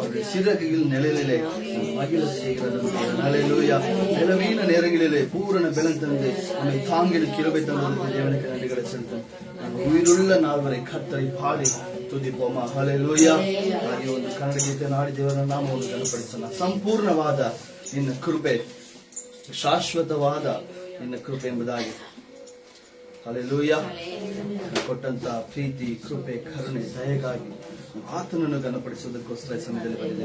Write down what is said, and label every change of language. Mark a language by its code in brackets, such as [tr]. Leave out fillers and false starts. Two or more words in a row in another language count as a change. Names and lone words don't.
[ta] சிறகுகள் நிழலிலே மகிழ செய்கிறது. ஹல்லேலூயா. நிலவீன நேரங்களிலே பூரண பலன் தந்து நம்மை தாங்கின கிருபை தந்ததற்கு தேவனுக்கு நன்றிகளை செலுத்தும். உயிருள்ள நாள் வரை கர்த்தரை பாடி துதிப்போம் ஹல்லேலூயா. [kn] ಹಾಗೆ ಒಂದು ಕನ್ನಡ ಗೀತೆ ನಾಡಿ ದೇವರ ನಾಮವನ್ನು ಘನಪಡಿಸೋಣ. ಸಂಪೂರ್ಣವಾದ ನಿನ್ನ ಕೃಪೆ, ಶಾಶ್ವತವಾದ ನಿನ್ನ ಕೃಪೆ ಎಂಬುದಾಗಿ. ಹಲ್ಲೆಲೂಯಾ. ಕೊಟ್ಟಂತ ಪ್ರೀತಿ, ಕೃಪೆ, ಕರುಣೆ, ದಯೆಗಾಗಿ ಆತನನ್ನು ಘನಪಡಿಸುವುದಕ್ಕೋಸ್ಕರ ಸಮಯದಲ್ಲಿ ಬಂದಿದ್ದೇವೆ.